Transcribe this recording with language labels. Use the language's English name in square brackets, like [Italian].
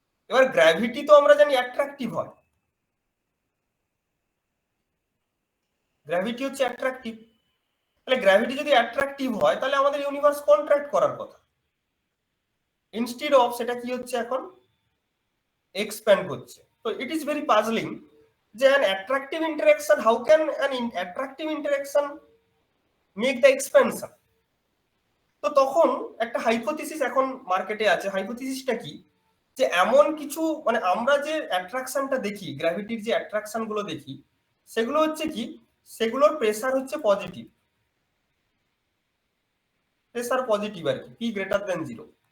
[Bangla] এবার গ্র্যাভিটি তো আমরা জানি অ্যাট্রাকটিভ হয়, গ্র্যাভিটি হচ্ছে অ্যাট্রাকটিভ। তাহলে গ্র্যাভিটি যদি অ্যাট্রাকটিভ হয় তাহলে আমাদের ইউনিভার্স কন্ট্রাক্ট করার কথা, ইনস্টিড অফ সেটা কি হচ্ছে এখন এক্সপ্যান্ড করছে। [English] তো it is very puzzling যে an attractive interaction, how can an attractive interaction make the expansion? [Bangla] তো তখন একটা হাইপোথিসিস এখন মার্কেটে আছে। হাইপোথিসিসটা কি, যে এমন কিছু মানে আমরা যে অ্যাট্রাকশনটা দেখি, গ্র্যাভিটির যে অ্যাট্রাকশন গুলো দেখি, সেগুলো হচ্ছে কি, সেগুলোর প্রেসার হচ্ছে পজিটিভ, প্রেসার পজিটিভ আর কি, পি গ্রেটার দেন 0।